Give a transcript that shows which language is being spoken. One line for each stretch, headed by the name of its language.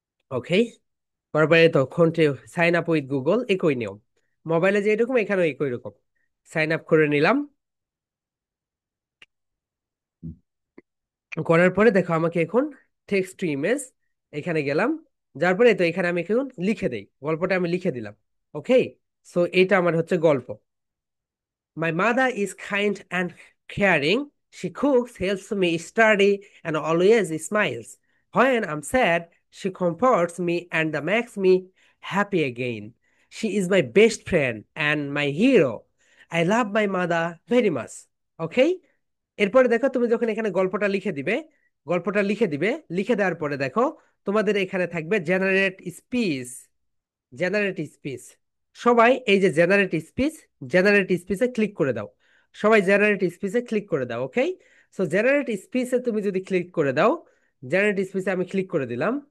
Bangla: ওকে, তারপরে তো
English: sign up with Google
Bangla: একই নিয়ম, মোবাইলে যে এরকম এখানেও একই রকম। সাইন আপ করে নিলাম। করার পরে দেখো আমাকে এখন টেক্সট টু ইমেজ এখানে গেলাম, যার পরে তো এখানে আমি এখন লিখে দেই, গল্পটা আমি লিখে দিলাম। ওকে, সো এইটা আমার হচ্ছে গল্প।
English: My mother is kind and caring. She cooks, helps me study, and always smiles. When I'm sad, she comforts me and makes me happy again. She is my best friend and my hero. I love my mother very much. Okay?
Bangla: এরপরে দেখো তুমি যখন এখানে গল্পটা লিখে দিবে, লিখে দেওয়ার পরে দেখো তোমাদের এখানে থাকবে জেনারেট স্পিচ। জেনারেট স্পিচ, সবাই এই যে জেনারেট স্পিচে ক্লিক করে দাও। সবাই জেনারেট স্পিচে ক্লিক করে দাও। ওকে, সো জেনারেট স্পিচে তুমি যদি ক্লিক করে দাও, জেনারেট স্পিচে আমি ক্লিক করে দিলাম।